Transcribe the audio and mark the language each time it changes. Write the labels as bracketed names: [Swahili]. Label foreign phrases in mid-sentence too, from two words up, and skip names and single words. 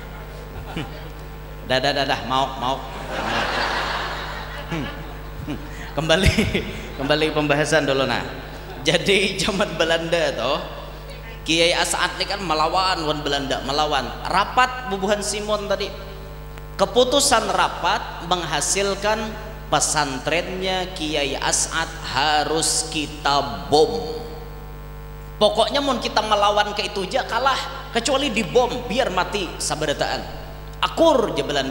[Indonesian] Dah mau. Kembali pembahasan dulu nah. Jadi zaman Belanda toh Kiai As'ad ini kan melawan Belanda, melawan rapat bubuhan Simon tadi. Keputusan rapat menghasilkan pesantrennya Kiai As'ad harus kita bom. Pokoknya mau kita melawan ke itu aja kalah, kecuali dibom biar mati sabarataan. Akur je Belanda.